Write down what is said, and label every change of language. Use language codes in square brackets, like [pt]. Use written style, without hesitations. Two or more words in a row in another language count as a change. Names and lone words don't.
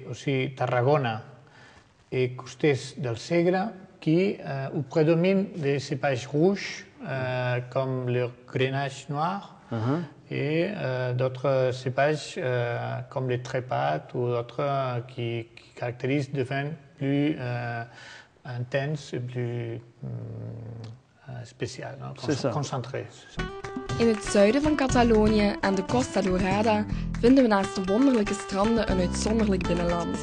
[fr] aussi Tarragona et Costers del Segre où prédominent des cépages rouges comme le grenache noir et d'autres cépages comme les trépates ou d'autres qui caractérisent des vins plus intenses et plus spécial, concentré. [nl] In het zuiden van Catalonië, aan de Costa Dorada, vinden we naast de wonderlijke stranden een uitzonderlijk binnenland.